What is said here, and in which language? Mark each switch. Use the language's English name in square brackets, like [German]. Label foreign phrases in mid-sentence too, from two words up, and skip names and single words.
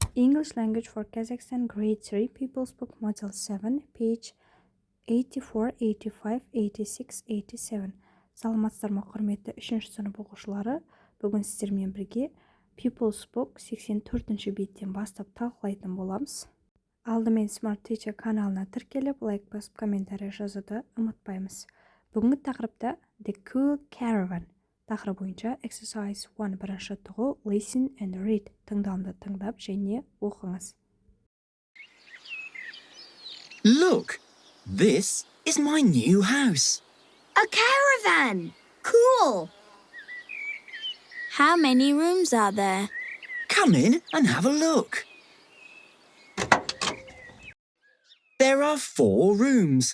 [English] English language for Kazakhstan grade 3 People's Book Model 7 page 84, 85, 86, 87. [Kazakh] Саламатсыздар ма құрметті 3-ші сынып оқушылары. Бүгін сіздермен бірге People's Book 84-ші беттен бастап талқылайтын боламыз. Алдымен Smart Teacher каналына тіркеліп, лайк басып, комментарий жазуды ұмытпаймыз. Бүгінгі тақырыпта The Cool Caravan тақырып бойынша Exercise 1 бірінші тұғыл [English] Listen and Read [Kazakh] тыңдауды тыңдап және оқыңыз. [English] Look, this is my new house. A caravan! Cool! How many rooms are there? Come in and have a look. There are 4 rooms.